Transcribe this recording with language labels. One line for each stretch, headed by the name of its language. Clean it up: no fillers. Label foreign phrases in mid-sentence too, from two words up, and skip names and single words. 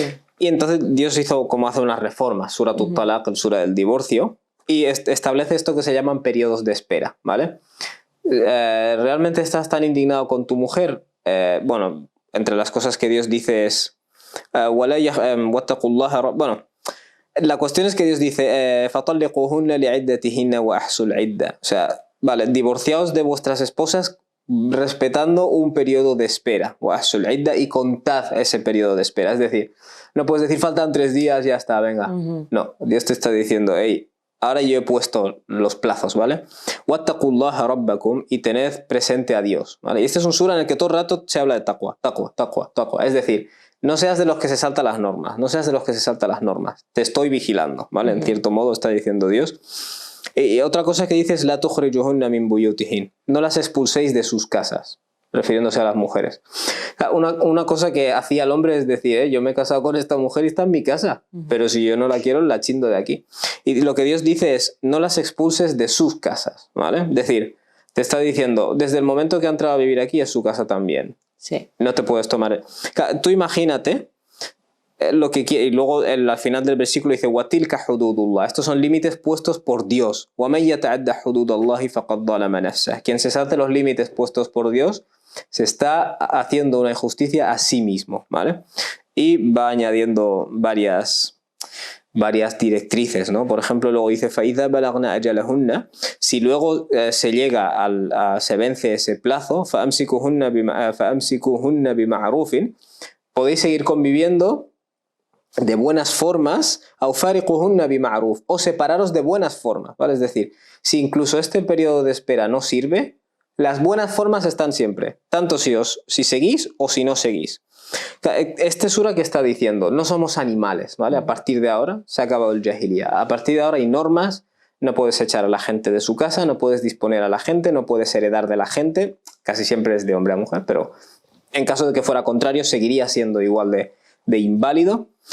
Spanish: Y entonces Dios hizo como hace unas reformas, Sura Talaq, el Sura del divorcio, y establece esto que se llaman periodos de espera, ¿vale? ¿Realmente estás tan indignado con tu mujer? Bueno, entre las cosas que Dios dice es... bueno, la cuestión es que Dios dice
Arabic: فَطَلِّقُوهُنَّ لِعِدَّتِهِنَّ وَأَحْصُوا الْعِدَّةَ.
Spanish: O sea, vale, divorciaos de vuestras esposas respetando un periodo de espera,
Arabic: وَأَحْصُوا الْعِدَّةَ,
Spanish: y contad ese periodo de espera. Es decir, no puedes decir faltan 3 días, ya está, venga. No, Dios te está diciendo, hey, ahora yo he puesto los plazos, ¿vale?
Arabic: وَاتَّقُوا اللَّهَ رَبَّكُمْ,
Spanish: y tened presente a Dios, ¿vale? Y este es un sura en el que todo el rato se habla de
Arabic: تقوى، تقوى، تقوى، تقوى.
Spanish: Es decir, no seas de los que se saltan las normas, no seas de los que se saltan las normas. Te estoy vigilando, ¿vale? En cierto modo está diciendo Dios. Y otra cosa que dice es
Arabic: لا تخرجوهن من بيوتهن.
Spanish: No las expulséis de sus casas, refiriéndose a las mujeres. Una cosa que hacía el hombre es decir, yo me he casado con esta mujer y está en mi casa, pero si yo no la quiero, la chindo de aquí. Y lo que Dios dice es, no las expulses de sus casas, ¿vale? Es decir, te está diciendo, desde el momento que ha entrado a vivir aquí es su casa también. Sí. No te puedes tomar... Tú imagínate lo que quiere, y luego al final del versículo dice
Arabic: وَتِلْكَ حُدُودُ اللَّهِ.
Spanish: Estos son límites puestos por Dios.
Arabic: وَمَنْ يَتَعَدَّ حُدُودَ اللَّهِ فَقَدْ ظَلَمَ نَفْسَهُ.
Spanish: Quien se salte los límites puestos por Dios se está haciendo una injusticia a sí mismo, ¿vale? Y va añadiendo varias directrices, ¿no? Por ejemplo, luego dice
Arabic: فَإِذَا بَلَغْنَا أَجَلَهُنَّ.
Spanish: Si luego se llega se vence ese plazo,
Arabic: فَأَمْسِكُهُنَّ بِمَعْرُوفٍ.
Spanish: Podéis seguir conviviendo de buenas formas,
Arabic: أَوْ فَارِقُهُنَّ بِمَعْرُوفٍ,
Spanish: o separaros de buenas formas, ¿vale? Es decir, si incluso este periodo de espera no sirve, las buenas formas están siempre, tanto si seguís o si no seguís. Este sura que está diciendo, no somos animales, ¿vale? A partir de ahora se ha acabado el jahiliya. A partir de ahora hay normas, no puedes echar a la gente de su casa, no puedes disponer a la gente, no puedes heredar de la gente, casi siempre es de hombre a mujer, pero en caso de que fuera contrario seguiría siendo igual de inválido.